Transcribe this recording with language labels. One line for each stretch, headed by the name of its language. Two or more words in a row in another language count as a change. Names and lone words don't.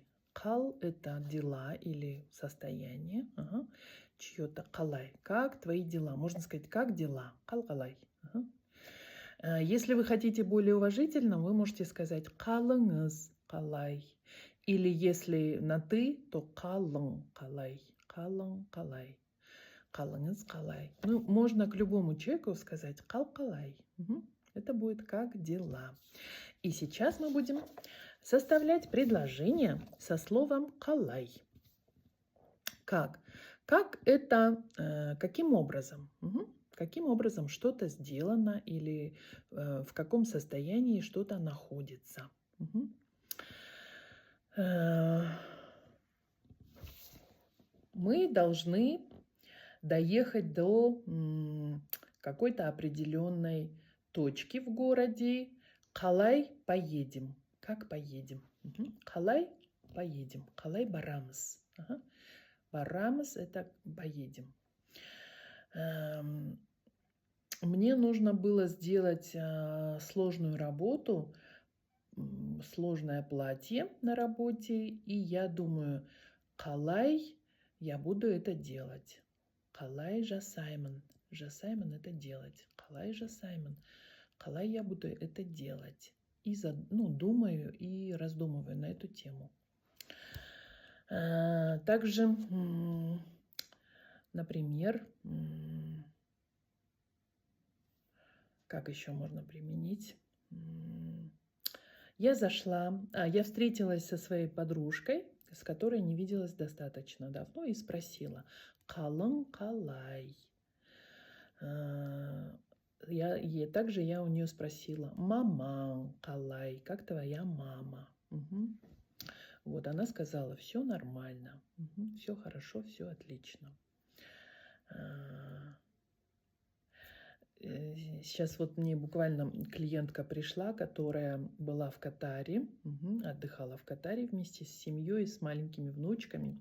Russian: «Кал» — это дела или состояние, чье-то. «Калай» — как твои дела. Можно сказать «как дела?» «Кал-калай». Если вы хотите более уважительно, вы можете сказать
Kazakh: «калыңыз қалай».
Russian: Или если на «ты», то
Kazakh: «қалың қалай». «Қалың қалай». «Қалыңыз қалай».
Russian: Ну, можно к любому человеку сказать
Kazakh: «қал қалай».
Russian: Это будет «как дела». И сейчас мы будем составлять предложение со словом «қалай». Как? Как это, каким образом? Каким образом что-то сделано или в каком состоянии что-то находится. Мы должны доехать до какой-то определенной точки в городе. Қалай поедем. Как поедем? Қалай поедем.
Kazakh: Қалай барамыз. Барамыз —
Russian: это поедем. Мне нужно было сделать сложную работу, сложное платье на работе, и я думаю, қалай я буду это делать.
Kazakh: Қалай жасаймын. Жасаймын —
Russian: это делать.
Kazakh: Қалай жасаймын.
Russian: Қалай я буду это делать. И думаю и раздумываю на эту тему. Также, например, как еще можно применить? Я встретилась со своей подружкой, с которой не виделась достаточно давно, и спросила:
Kazakh: «Қалың қалай?»
Russian: Также я у нее спросила:
Kazakh: «Мамаң қалай?»
Russian: Как твоя мама? Вот она сказала: все нормально, все хорошо, все отлично. Сейчас вот мне буквально клиентка пришла, которая была в Катаре, отдыхала в Катаре вместе с семьей, с маленькими внучками.